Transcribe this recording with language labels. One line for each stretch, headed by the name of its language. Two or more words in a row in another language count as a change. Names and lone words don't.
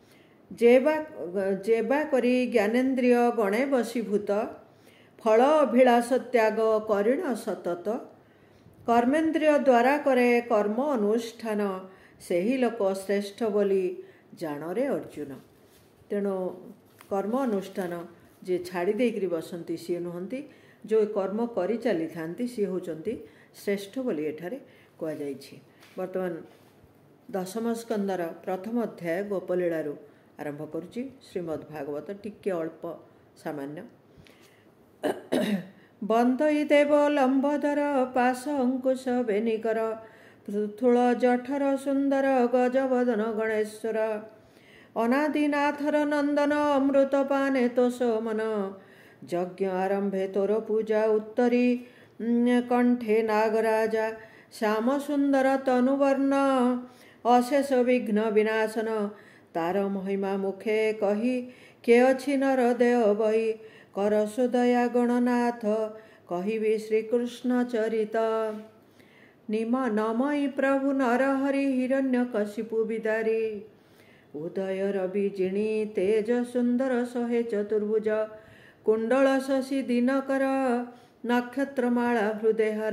Odia: ଯେବା କରି ଜ୍ଞାନେନ୍ଦ୍ରିୟ ଗଣେ ବଶୀଭୂତ ଫଳ ଅଭିଳାଷ ତ୍ୟାଗ କରିଣ ସତତ କର୍ମେନ୍ଦ୍ରିୟ ଦ୍ୱାରା କରେ କର୍ମ ଅନୁଷ୍ଠାନ ସେ ହି ଲୋକ ଶ୍ରେଷ୍ଠ ବୋଲି ଜାଣ ରେ ଅର୍ଜୁନ। ତେଣୁ କର୍ମ ଅନୁଷ୍ଠାନ ଯେ ଛାଡ଼ି ଦେଇକରି ବସନ୍ତି ସେ ନୁହନ୍ତି ଯୋ କର୍ମ କରି ଚାଲି ଥାଆନ୍ତି ସେ ହୁଅନ୍ତି ଶ୍ରେଷ୍ଠ ବୋଲି ଏଠାରେ କୁହା ଯାଇଛି। ବର୍ତ୍ତମାନ ଦଶମ ସ୍କନ୍ଧର ପ୍ରଥମ ଅଧ୍ୟାୟ ଗୋପଲୀଳାରୁ ଆରମ୍ଭ କରୁଛି। ଶ୍ରୀମଦ୍ ଭାଗବତ ଟିକେ ଅଳ୍ପ ସାମାନ୍ୟ। ବନ୍ଦଇ ଦେବ ଲମ୍ବୋଦର ପାଶ ଅଙ୍କୁଶ ବେନିକର ପୃଥୁଳ ଜଠର ସୁନ୍ଦର ଗଜବଦନ ଗଣେଶ୍ୱର ଅନାଦିନାଥର ନନ୍ଦନ ଅମୃତ ପାନେ ତୋଷ ମନ ଯଜ୍ଞ ଆରମ୍ଭେ ତୋର ପୂଜା ଉତ୍ତରୀ କଣ୍ଠେ ନାଗରାଜା ଶ୍ୟାମ ସୁନ୍ଦର ତନୁବର୍ଣ୍ଣ ଅଶେଷ ବିଘ୍ନ ବିନାଶନ ତାର ମହିମା ମୁଖେ କହି କେ ଅଛି ନର ଦେବ ବହି କର ସୁଦୟା ଗଣନାଥ କହିବି ଶ୍ରୀକୃଷ୍ଣ ଚରିତ ନମଇ ପ୍ରଭୁ ନରହରି ହିରଣ୍ୟକଶିପୁ ବିଦାରୀ ଉଦୟ ରବି ଜିଣି ତେଜ ସୁନ୍ଦର ସହେ ଚତୁର୍ଭୁଜ କୁଣ୍ଡଳ ଶଶି ଦିନକର ନକ୍ଷତ୍ରମାଳା ହୃଦୟହର